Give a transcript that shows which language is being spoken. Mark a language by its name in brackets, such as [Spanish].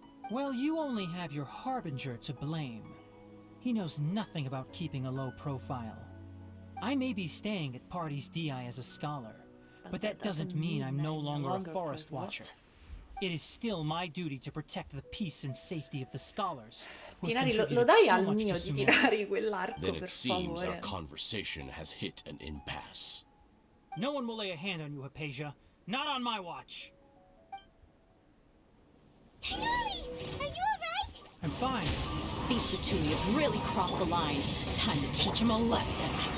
[English] Well, you only have your Harbinger to blame. He knows nothing about keeping a low profile. I may be staying at Pardes Dei as a scholar, but that doesn't mean I'm no longer a forest watcher. It is still my duty to protect the peace and safety of the scholars. [Italian] Tinari, lo dai al mio di tirare quell'arco, [English] Then [Italian] per [English] it seems [Italian] favore. [English] our conversation has hit an impasse. No one will lay a hand on you, Hypatia. Not on my watch. Finali, are you alright? I'm fine. These Fatui have really crossed the line. Time to teach him a lesson.